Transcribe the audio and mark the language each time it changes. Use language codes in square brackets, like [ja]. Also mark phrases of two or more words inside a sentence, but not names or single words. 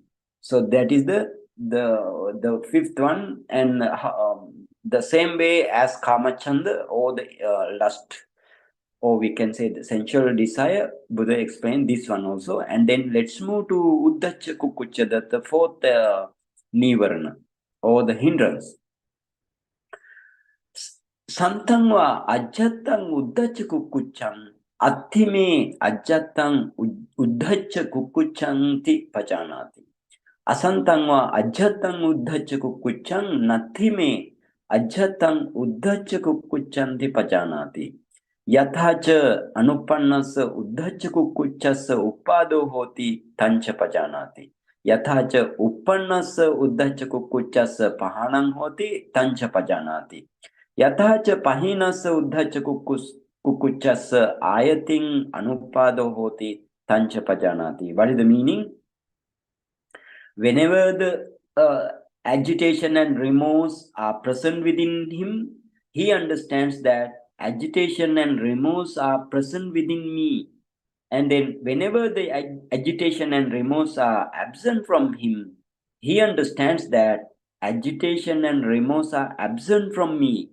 [en] So that is the fifth one, and the same way as kāmacchanda, or the lust, or we can say the sensual desire, Buddha explained this one also. And then let's move to [pi] uddhacca kukkucca, [en] the fourth nīvaraṇa, or the hindrance. [pi] Santang va ajjatang uddhacca kukkuccam attime ajjatang uddhacca kukkuccanti pajanati. Asantang va ajjatang uddhacca kukkuccam nattime ajjatang uddhacca kukkuccanti pajanati. Yathacha anuppannassa uddhacca kukkuccassa uppado hoti tancha pajanati. Yathacha uppannassa uddhacca kukkuccassa pahanam hoti tancha pajanati. Yathacha pahinassa uddhacca kukkuccassa ayating anuppado hoti tancha pajanati. [en] What is the meaning? Whenever the agitation and remorse are present within him, he understands that agitation and remorse are present within me. And then whenever the agitation and remorse are absent from him, he understands that agitation and remorse are absent from me.